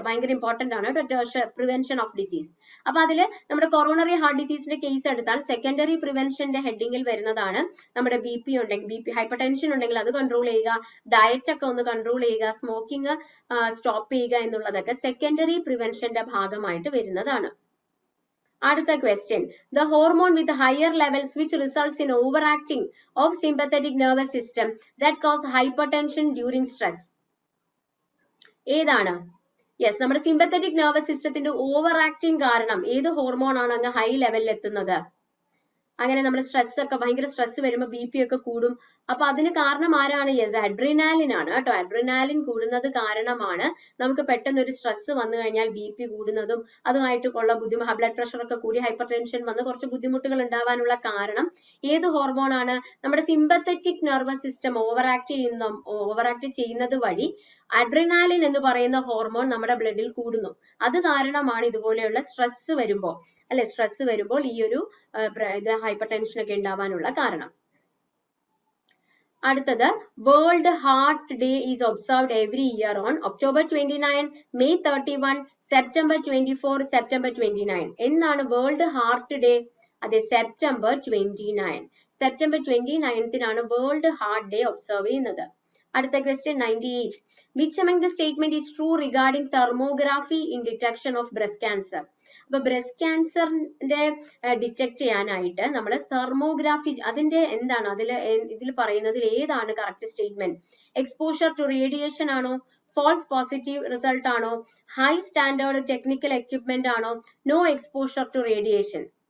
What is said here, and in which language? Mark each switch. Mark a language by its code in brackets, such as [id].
[ml] ഭയങ്കര ഇമ്പോർട്ടന്റ് ആണ് prevention of disease. അപ്പൊ അതില് നമ്മുടെ കൊറോണറി ഹാർട്ട് ഡിസീസിന്റെ കേസ് എടുത്താൽ സെക്കൻഡറി പ്രിവെൻഷന്റെ ഹെഡിങ്ങിൽ വരുന്നതാണ് നമ്മുടെ BP ഉണ്ടെങ്കിൽ, ഹൈപ്പർ ടെൻഷൻ ഉണ്ടെങ്കിൽ അത് കൺട്രോൾ ചെയ്യുക, ഡയറ്റ് ഒക്കെ ഒന്ന് കൺട്രോൾ ചെയ്യുക, സ്മോക്കിംഗ് സ്റ്റോപ്പ് ചെയ്യുക എന്നുള്ളതൊക്കെ സെക്കൻഡറി പ്രിവെൻഷന്റെ ഭാഗമായിട്ട് വരുന്നതാണ്. അടുത്ത question, [en] the hormone with higher levels which results in overacting of sympathetic nervous system that cause hypertension during stress. [ml] ഏതാണ്? യെസ്, നമ്മുടെ സിമ്പത്തറ്റിക് നെർവസ് സിസ്റ്റത്തിന്റെ ഓവർ ആക്ടിങ് കാരണം ഏത് ഹോർമോൺ ആണ് അങ്ങ് ഹൈ ലെവലിൽ എത്തുന്നത്? അങ്ങനെ നമ്മുടെ സ്ട്രെസ് ഒക്കെ, ഭയങ്കര സ്ട്രെസ് വരുമ്പോൾ BP ഒക്കെ കൂടും. അപ്പൊ അതിന് കാരണം ആരാണ്? യെസ്, അഡ്രിനാലിൻ ആണ് കേട്ടോ. അഡ്രിനാലിൻ കൂടുന്നത് കാരണമാണ് നമുക്ക് പെട്ടെന്ന് ഒരു സ്ട്രെസ് വന്നു കഴിഞ്ഞാൽ BP കൂടുന്നതും അതുമായിട്ടുള്ള ബുദ്ധിമുട്ട്, ബ്ലഡ് പ്രഷർ ഒക്കെ കൂടി ഹൈപ്പർ ടെൻഷൻ വന്ന് കുറച്ച് ബുദ്ധിമുട്ടുകൾ ഉണ്ടാവാനുള്ള കാരണം ഏത് ഹോർമോൺ ആണ്? നമ്മുടെ sympathetic nervous system over act ചെയ്യുന്നത് വഴി അഡ്രിനാലിൻ എന്ന് പറയുന്ന ഹോർമോൺ നമ്മുടെ ബ്ലഡിൽ കൂടുന്നു. അത് കാരണമാണ് ഇതുപോലെയുള്ള സ്ട്രെസ് വരുമ്പോൾ ഈ ഒരു ഹൈപ്പർ ടെൻഷൻ ഒക്കെ ഉണ്ടാവാനുള്ള കാരണം. [en] അടുത്തത്, world heart day is observed every year on October 29, May 31, September 24, September 29. [ml] എന്നാണ് വേൾഡ് ഹാർട്ട് ഡേ? അതെ, September 29. September 29 world heart day observe ചെയ്യുന്നത്. അടുത്ത question 98, [en] which among the statement is true regarding thermography in detection of breast cancer? [ml] അപ്പൊ breast ക്യാൻസറിന്റെ detect ചെയ്യാനായിട്ട് നമ്മൾ തെർമോഗ്രാഫി, അതിന്റെ എന്താണ് ഇതിൽ പറയുന്നതിൽ ഏതാണ് correct statement? [en] Exposure to radiation ആണോ? False positive result ആണോ? High standard technical equipment ആണോ? No exposure to radiation.